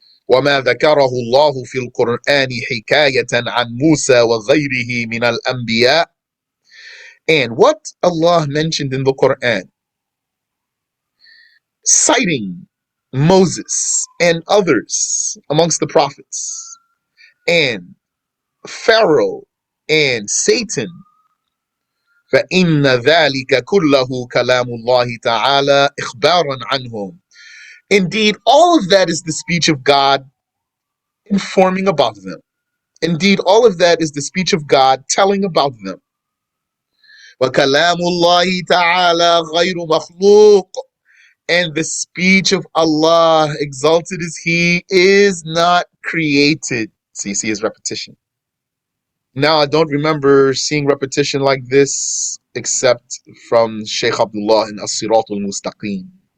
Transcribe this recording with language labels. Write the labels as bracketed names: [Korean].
[Arabic] وَمَا ذَكَرَهُ اللَّهُ فِي الْقُرْآنِ حِكَايَةً عَنْ مُوسَى وَغَيْرِهِ مِنَ الْأَنْبِيَاءِ, [English] and what Allah mentioned in the Quran, citing Moses and others amongst the prophets, and Pharaoh and Satan. [Arabic] فإن ذلك كله كلام الله تعالى إخبارا عنهم. [English] Indeed, all of that is the speech of God informing about them. Indeed, all of that is the speech of God telling about them. [Arabic] وكلام الله تعالى غير مخلوق. [English] And the speech of Allah, exalted is He, is not created. So you see his repetition. Now, I don't remember seeing repetition like this except from Shaykh Abdullah in As-Sirat al-Mustaqim.